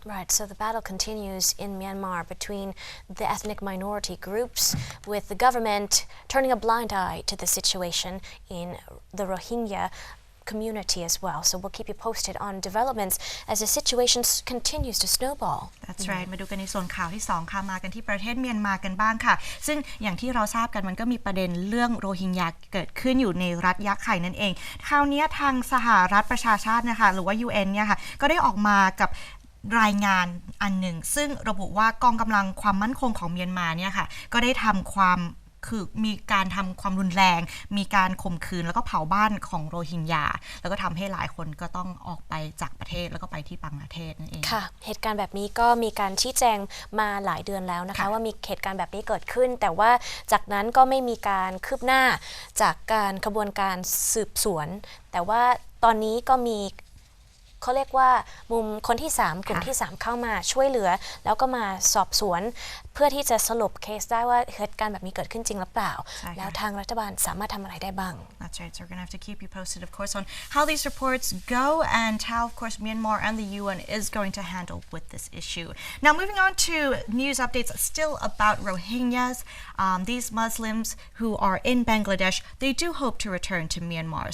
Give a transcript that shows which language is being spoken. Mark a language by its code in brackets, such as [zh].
[en] Right, so the battle continues in Myanmar between the ethnic minority groups, with the government turning a blind eye to the situation in the Rohingya community as well. So we'll keep you posted on developments as the situation continues to snowball. That's right. [th] มาดูกันในส่วนข่าวที่2ค่ะมากันที่ประเทศเมียนมากันบ้างค่ะซึ่งอย่างที่เราทราบกันมันก็มีประเด็นเรื่องโรฮิงญาเกิดขึ้นอยู่ในรัฐยะไข่นั่นเองคราวนี้ทางสหรัฐประชาชาตินะคะหรือว่า UN เนี่ยค่ะก็ได้ออกมากับรายงานอันหนึ่งซึ่งระบุว่ากองกำลังความมั่นคงของเมียนมาเนี่ยค่ะก็ได้ทำความมีการทำความรุนแรงมีการข่มขืนแล้วก็เผาบ้านของโรฮิงญาแล้วก็ทำให้หลายคนก็ต้องออกไปจากประเทศแล้วก็ไปที่บังกลาเทศนั่นเอง ค่ะเหตุการณ์แบบนี้ก็มีการชี้แจงมาหลายเดือนแล้วนะคะว่ามีเหตุการณ์แบบนี้เกิดขึ้นแต่ว่าจากนั้นก็ไม่มีการคืบหน้าจากการกระบวนการสืบสวนแต่ว่าตอนนี้ก็มีเขาเรียกว่ามุมคนที่3กลุ่มที่3เข้ามาช่วยเหลือแล้วก็มาสอบสวนเพื่อที่จะสรุปเคสได้ว่าเหตุการณ์แบบนี้เกิดขึ้นจริงหรือเปล่าแล้วทางรัฐบาลสามารถทำอะไรได้บ้าง [en] That's right. So we're going to have to keep you posted, of course, on how these reports go and how, of course, Myanmar and the UN is going to handle with this issue. Now, moving on to news updates still about Rohingyas. These Muslims who are in Bangladesh, they do hope to return to Myanmar.